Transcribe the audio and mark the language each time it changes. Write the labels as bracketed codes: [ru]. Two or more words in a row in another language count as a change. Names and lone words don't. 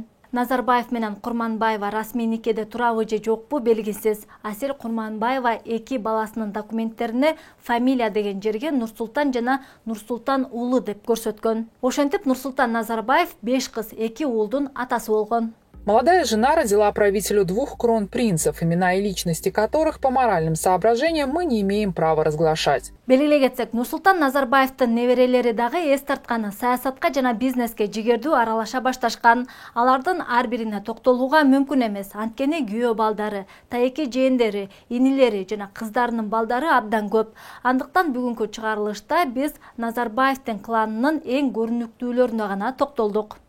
[ky] Назарбаев менен Курманбаева расмий никеде турабы же жокпу белгисиз. Асель Курманбаева 2 баласынын документтерине фамилия деген жерге Нурсултан жана Нурсултан уулу деп көрсөткөн. Ошентип Нурсултан Назарбаев 5 кыз 2 уулдун атасы болгон. [ru] Молодая жена родила правителю 2 кронпринцев, имена и личности которых по моральным соображениям мы не имеем права разглашать. [ky] Белгилей кетсек, Нурсултан Назарбаевдин неберелери дагы эс тартканы саясатка жана бизнеске жигердүү аралаша башташкан. Алардын ар бирине токтолууга мүмкүн эмес, анткени күйөө балдары, тайеки жээндери, инилери жана кыздарынын балдары абдан көп. Андыктан бүгүнкү чыгарылышта биз Назарбаевдин кланынын эң көрүнүктүүлөрүнө гана токтолдук.